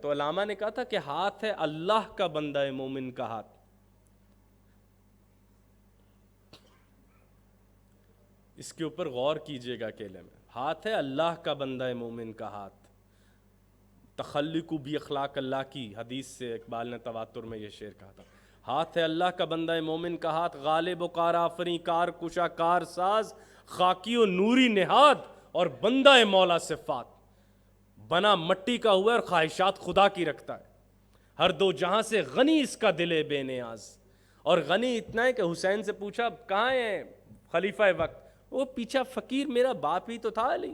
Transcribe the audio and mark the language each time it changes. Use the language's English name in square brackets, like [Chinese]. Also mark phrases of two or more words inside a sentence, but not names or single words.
[Urdu] تو علامہ نے کہا تھا کہ ہاتھ ہے اللہ کا بندہ مومن کا ہاتھ, اس کے اوپر غور کیجئے گا اکیلے میں. ہاتھ ہے اللہ کا بندہ مومن کا ہاتھ, تخلق بھی اخلاق اللہ کی حدیث سے اقبال نے تواتر میں یہ شعر کہا تھا. ہاتھ ہے اللہ کا بندہ مومن کا ہاتھ, غالب و کار آفری کار کشا کار ساز, خاکی و نوری نہاد اور بندہ مولا صفات. بنا مٹی کا ہوا اور خواہشات خدا کی رکھتا ہے, ہر دو جہاں سے غنی اس کا دل بے نیاز. اور غنی اتنا ہے کہ حسین سے پوچھا کہاں ہے خلیفہ وقت, وہ پیچھا فقیر میرا باپ ہی تو تھا علی.